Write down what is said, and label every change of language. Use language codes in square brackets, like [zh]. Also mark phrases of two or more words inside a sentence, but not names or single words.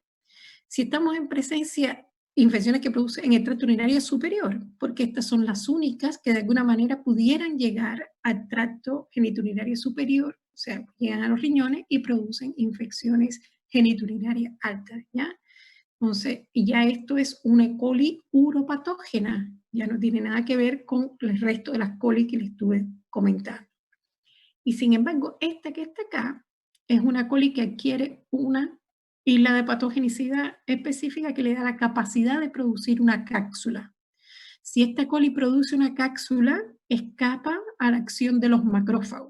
[es] Si estamos en presencia infecciones que producen en el tracto urinario superior, porque estas son las únicas que de alguna manera pudieran llegar al tracto genitourinario superior, o sea, llegan a los riñones y producen infecciones genitourinarias altas, ¿ya? Entonces, ya esto es una E. coli uropatógena, ya no tiene nada que ver con el resto de las coli que les estuve comentando. Y sin embargo, esta que está acá es una coli que adquiere una isla de patogenicidad específica que le da la capacidad de producir una cápsula. Si esta coli produce una cápsula, escapa a la acción de los macrófagos.